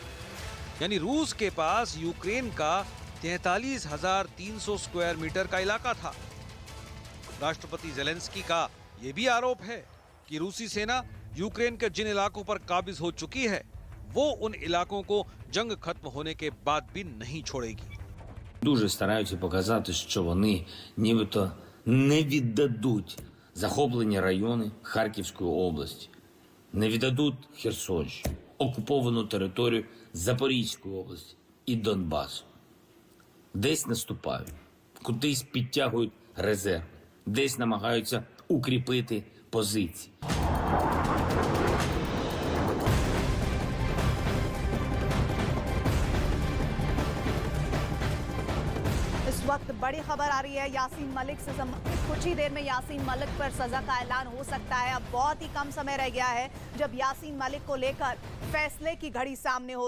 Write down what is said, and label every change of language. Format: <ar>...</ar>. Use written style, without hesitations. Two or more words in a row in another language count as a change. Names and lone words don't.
<hi>यानी रूस के पास यूक्रेन का 43,300</hi> <en>square meter</en> <hi>का इलाका था। राष्ट्रपति ज़ेलेंस्की का यह भी आरोप है कि रूसी सेना यूक्रेन के जिन इलाकों पर काबिज हो चुकी है वो उन इलाकों को जंग खत्म होने के बाद भी नहीं छोड़ेगी।</hi> <uk>Дуже стараються показати, що вони нібито не віддадуть захоплені райони Харківської області, не віддадуть Херсонщину, окуповану територію Запорізької області і Донбасу. Десь наступають, кудись підтягують резерви, десь намагаються укріпити позиції.</uk> <hi>इस वक्त बड़ी खबर आ रही है यासीन मलिक से कुछ ही देर में यासीन मलिक पर सजा का ऐलान हो सकता है। अब बहुत ही कम समय रह गया है जब यासीन मलिक को लेकर फैसले की घड़ी सामने हो।</hi>